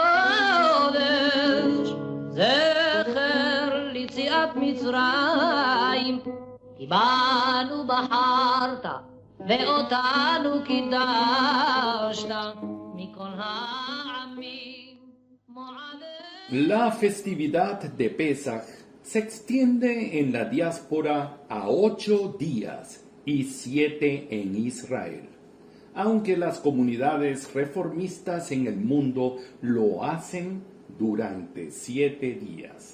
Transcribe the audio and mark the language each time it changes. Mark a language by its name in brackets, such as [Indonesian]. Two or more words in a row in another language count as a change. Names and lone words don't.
[Hebrew] קודש, זכר ליציאת מצרים, כי בנו בחרת ואותנו קידשת מכל העמים מועדי. [Spanish] La festividad de Pesaj se extiende en la diáspora a 8 días y 7 en Israel, aunque las comunidades reformistas en el mundo lo hacen durante 7 días.